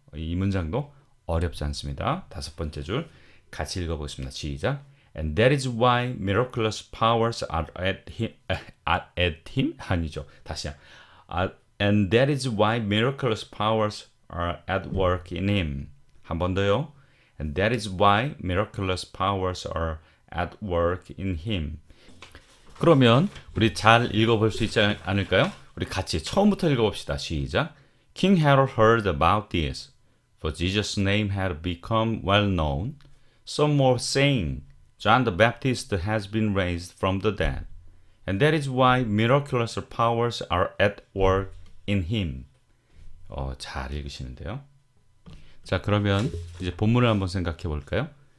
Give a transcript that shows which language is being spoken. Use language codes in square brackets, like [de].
[ko] 이 문장도 어렵지 않습니다. 5번째 줄 같이 읽어보겠습니다. 시작. [en] And that is why miraculous powers are at him? [ko] 아니죠. 다시요. [en] And that is why miraculous powers are at work in him. [ko] 한 번 더요. [en] And that is why miraculous powers are at work in him. [ko] 그러면 우리 잘 읽어볼 수 있지 않을까요? 우리 같이 처음부터 읽어봅시다. 시작. [en] King Herod heard about this, for Jesus' name had become well known. Some were saying, John the Baptist has been raised from the dead, and that is why miraculous powers are at work in him. [ko] 잘 읽으시는데요. 자, 그러면 이제 본문을 한번 생각해 볼까요?